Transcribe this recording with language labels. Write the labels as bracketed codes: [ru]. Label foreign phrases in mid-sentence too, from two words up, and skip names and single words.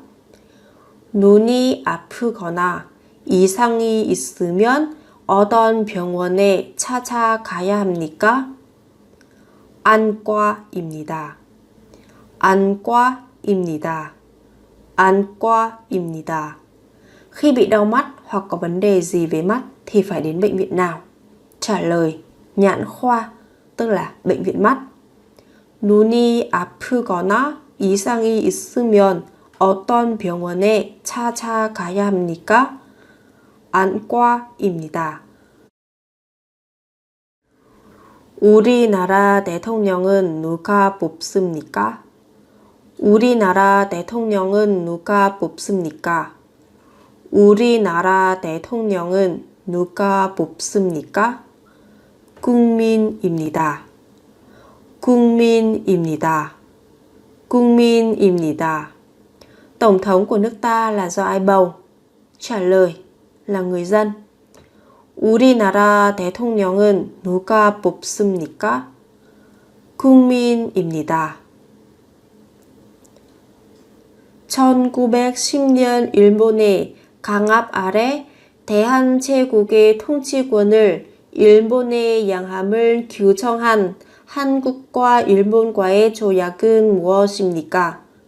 [ko] 눈이 아프거나 이상이 있으면 어떤 병원에 찾아가야 합니까? 안과입니다. 안과입니다. 안과입니다. [vi] Khi bị đau mắt hoặc có vấn đề gì về mắt thì phải đến bệnh viện nào? Trả lời: nhãn khoa, tức là bệnh viện mắt. [ko] 눈이 아프거나 이상이 있으면 어떤 병원에 찾아가야 합니까? 안과입니다. 우리나라 대통령은 누가 뽑습니까? 우리나라 대통령은 누가 뽑습니까? 우리나라 대통령은 누가 뽑습니까? 국민입니다. 국민입니다. 국민입니다. [vi] Tổng thống của nước ta là do ai bầu? Trả lời là người dân. [ko] 우리나라 대통령은 누가 뽑습니까? 국민입니다. 1910년 일본의 강압 아래 대한제국의 통치권을 일본에 양함을 규정한 한국과 일본과의 조약은 무엇입니까?